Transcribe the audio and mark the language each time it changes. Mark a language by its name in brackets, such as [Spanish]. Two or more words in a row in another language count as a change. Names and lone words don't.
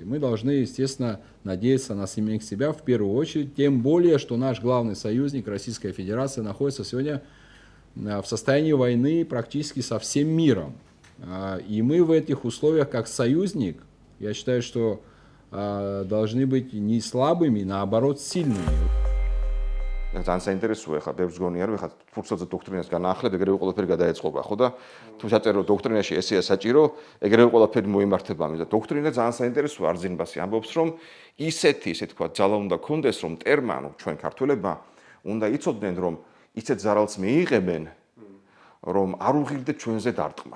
[Russian] Мы должны, естественно, надеяться на самих себя в первую очередь, тем более, что наш главный союзник, Российская Федерация, находится сегодня в состоянии войны практически со всем миром. И мы в этих условиях, как союзник, я считаю, что должны быть не слабыми, наоборот, сильными. [Georgian] ძალიან საინტერესოა ხა ბევრს გონია რომ ხა ფურცელზე დოქტრინას განაახლებ ეგრევე ყველაფერი გადაეწყობა ხო და თუ საჭირო დოქტრინაში ესეა საჭირო ეგრევე ყველაფერი მოიმართება ამის და დოქტრინა ძალიან საინტერესოა არზინბასი ამბობს რომ ისეთი ისე თქვა ძალა უნდა კონდეს რომ ტერმა ჩვენ ქართველებმა უნდა იცოდნენ რომ ისეთ ზარალს მიიღებენ რომ არ უღირდეთ ჩვენზე დარტყმა.